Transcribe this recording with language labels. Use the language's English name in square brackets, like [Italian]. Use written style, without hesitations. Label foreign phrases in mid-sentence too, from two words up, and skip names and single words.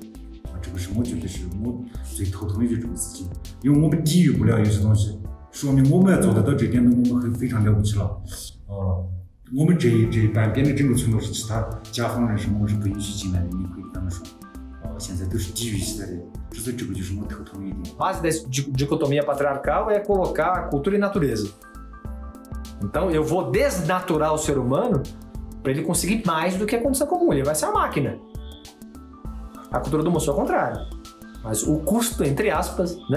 [Chinese] 这个是我觉得是我最头痛的一种事情，因为我们抵御不了有些东西，说明我们要做得到这点，我们非常了不起了。我们这半边的整个村落是其他甲方人士，我们是不允许进来的，你可以跟他们说。现在都是抵御起来的，所以这个就是我头痛一点。 [Portuguese] A base dessa dicotomia patriarcal é colocar cultura e natureza. Então eu vou desnaturar o ser humano para ele conseguir mais do que a condição comum. Ele vai ser uma máquina. A cultura do Mosul é o contrário. Mas o custo, entre aspas, né?